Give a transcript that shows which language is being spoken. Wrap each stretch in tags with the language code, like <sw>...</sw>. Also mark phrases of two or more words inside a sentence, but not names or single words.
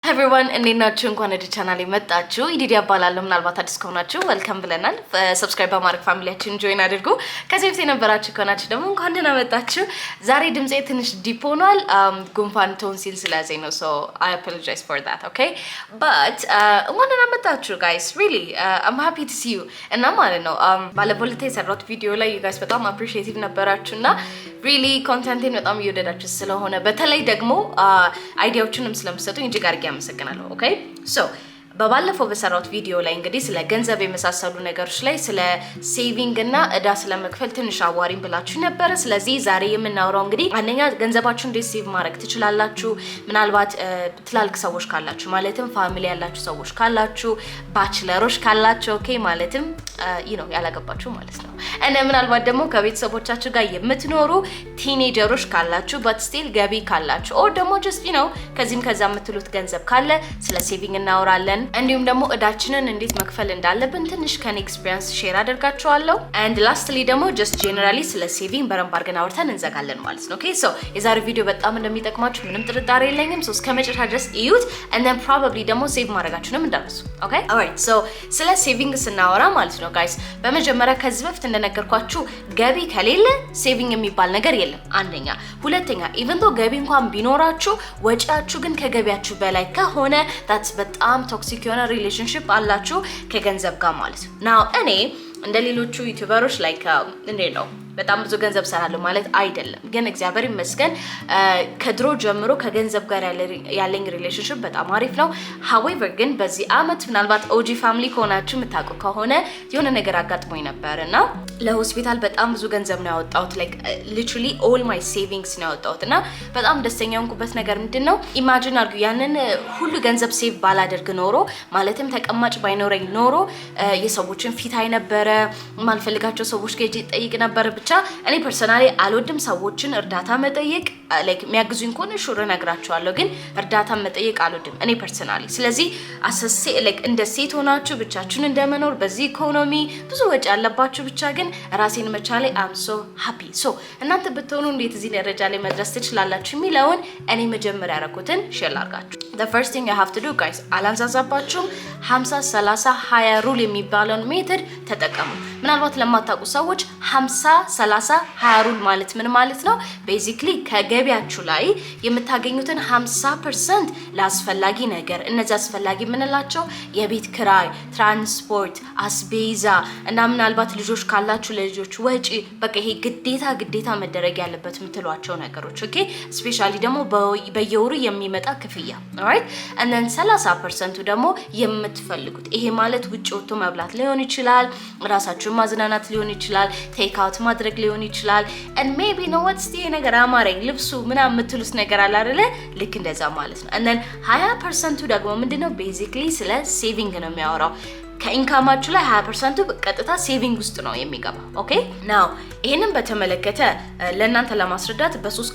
<am>everyone እንዴት ናችሁ? እንኳን ወደ ቻናሌ መጣችሁ። ኢዲዲ አባላለሁ። ምናልባት አዲስ ከሆናችሁ ዌልካም ብለናል። ሰብስክራይብ በማድረግ ፋሚሊያችን ጆይን አድርጉ። ከዚህ በፊት የነበራችሁ ከሆናችሁ ደግሞ እንኳን ደህና መጣችሁ። ዛሬ ድምጼ ትንሽ ዲፕ ሆኗል። ጉንፋን ቶንሲል ስለያዘኝ ነው።</am> <en>so I apologize for that, okay?</en> <am>but እንኳን ደህና መጣችሁ guys.</am> <en>really I'm happy to see you</en> <am>እና ማለት ነው ባለፈው ዕለት የሰራሁት ቪዲዮ ላይ</am> <en>you guys</en> <am>በጣም appreciative ነበራችሁና really ኮንተንቴን በጣም እየወደዳችሁ ስለሆነ በተለይ ደግሞ አይዲያዎችንም ስለምትሰጡኝ እጅግ አድርጌ አመሰግናለሁ።</am> <en>okay so</en> <am>በባለፈው በሰራሁት ቪዲዮ ላይ እንግዲህ ስለ ገንዘብ የመሳሰሉ ነገሮች ላይ ስለ ሴቪንግ እና እዳ ስለመክፈል ትንሽ አዋሪኝ ብላችሁ ነበር። ስለዚህ ዛሬ የምናወራው እንግዲህ አንደኛ ገንዘባችሁን እንዴት ሴቭ ማድረግ ትችላላችሁ። ምናልባት ትላልቅ ሰዎች ካላችሁ ማለትም ፋሚሊ ያላችሁ ሰዎች ካላችሁ፣ ባችለሮች ካላችሁ ኦኬ ማለትም ያላገባችሁ ማለት ነው። እና ምናልባት ደግሞ ከቤተሰቦቻችሁ ጋር የምትኖሩ ቲኔጀሮች ካላችሁ</am> <en>but still</en> <am>ገቢ ካላችሁ or ደግሞ just ከዚህም ከዛ የምትሉት ገንዘብ ካለ ስለ ሴቪንግ እናወራለን። እንዲሁም ደግሞ እዳችንን እንዴት መክፈል እንዳለብን ትንሽ ከኔ</am> <en>experience share</en> <am>አደርጋችኋለሁ።</am> <en>and lastly</en> <am>ደግሞ</am> <en>just generally</en> <am>ስለ ሴቪንግ በደንብ አድርገን አውርተን እንዘጋለን ማለት ነው።</am> <en>okay so</en> <am>የዛሬው ቪዲዮ በጣም እንደሚጠቅማችሁ ምንም ጥርጣሬ የለኝም። so እስከ መጨረሻ ድረስ እዩት</am> <en>and then probably</en> <am>ደግሞ ሴቭ ማድረጋችሁንም እንዳትረሱ።</am> <en>okay alright so</en> <am>ስለ ሴቪንግ ስናወራ ማለት ነው guys በመጀመሪያ ከዚህ በፊት እንደነገርኳችሁ ገቢ ከሌለ ሴቪንግ የሚባል ነገር የለም አንደኛ። ሁለተኛ</am> <en>even though</en> <am>ገቢ እንኳን ቢኖራችሁ ወጪያችሁ ግን ከገቢያችሁ በላይ ከሆነ that's በጣም ቶክሲክ የሆነ ሪሌሽንሺፕ አላችሁ ከገንዘብ ጋር ማለት ነው። ናው እኔ እንደሌሎቹ ዩቲዩበሮች ላይክ እንዴት ነው በጣም ብዙ ገንዘብ ሰራለሁ ማለት አይደለም፣ ግን እግዚአብሔር ይመስገን ከድሮ ጀምሮ ከገንዘብ ጋር ያለኝ ሪሌሽንሺፕ በጣም አሪፍ ነው። however ግን በዚህ አመት ምናልባት</am> <en>OG family</en> <am>ከሆናችሁ የምታውቁ ከሆነ የሆነ ነገር አጋጥሞኝ ነበርና ለሆስፒታል በጣም ብዙ ገንዘብ ነው ያወጣሁት</am> <en>like literally all my savings</en> <am>ነው ያወጣሁትና በጣም ደስተኛ ሆንኩበት ነገር ምንድነው ኢማጂን አድርጉ ያንን ሁሉ ገንዘብ ሴቭ ባላደርግ ኖሮ ማለትም ተቀማጭ ባይኖረኝ ኖሮ የሰዎችን ፊት አይ ነበረ ማልፈልጋቸው ሰዎች ጋር ጠይቅ ነበር። ብቻ እኔ ፐርሰናሊ አልወድም ሰዎችን እርዳታ መጠየቅ like የሚያግዙኝ ከሆነ ሹር እነግራቸዋለሁ፣ ግን እርዳታ መጠየቅ አልወድም እኔ ፐርሰናሊ። ስለዚህ አሰሴ like እንደ ሴት ሆናችሁ ብቻችሁን እንደመኖር በዚህ ኢኮኖሚ ብዙ ወጪ ያለባችሁ ብቻ ግን ራሴን መቻሌ</am> <en>I'm so happy so</en> <am>እናንተ ብትሆኑ እንዴት እዚህ ደረጃ ላይ መድረስ ትችላላችሁ የሚለውን እኔ መጀመሪያ ያረኩትን ሼር ላድርጋችሁ።</am> <en>the first thing you have to do guys</en> <am>አላንዛዛባችሁም 50 30 20 ሩል የሚባለውን ሜተድ ተጠቀሙ። ምናልባት ለማታውቁ ሰዎች 50 30 20 ሩል ማለት ምን ማለት ነው? ቤዚክሊ ከገቢያችሁ ላይ የምታገኙትን 50% ለአስፈላጊ ነገር እነዚህ አስፈላጊ የምንላቸው የቤት ክራይ፣ ትራንስፖርት፣ አስቤዛ እና ምናልባት ልጆች ካላችሁ ለልጆች ወጪ በቃ ይሄ ግዴታ መደረግ ያለበት የምትሏቸው ነገሮች</am> <en>okay specially</en> <am>ደግሞ በየወሩ የሚመጣ ክፍያ</am> <en>alright and then</en> <am>30% ደግሞ የምትፈልጉት ይሄ ማለት ውጪ ወጥቶ መብላት ሊሆን ይችላል፣ ራሳችሁን ማዝናናት ሊሆን ይችላል፣</am> <en>take out</en> <am>ማድረግ ሊሆን ይችላል</am> <en>and maybe no what's the</en> <am>ነገር አማረኝ ልብሱ ምናምን የምትሉት ነገር አለ አይደለ ልክ እንደዛ ማለት ነው።</am> <en>and then</en> <am>20% ደግሞ ምንድነው ቤዚክሊ ስለ ሴቪንግ ነው የሚያወራው። ከኢንካማችሁ ላይ 20% በቀጥታ ሴቪንግ ውስጥ ነው የሚገባው።</am> <en>okay now</en> <am>ይሄንን በተመለከተ ለእናንተ ለማስረዳት በሶስት</am>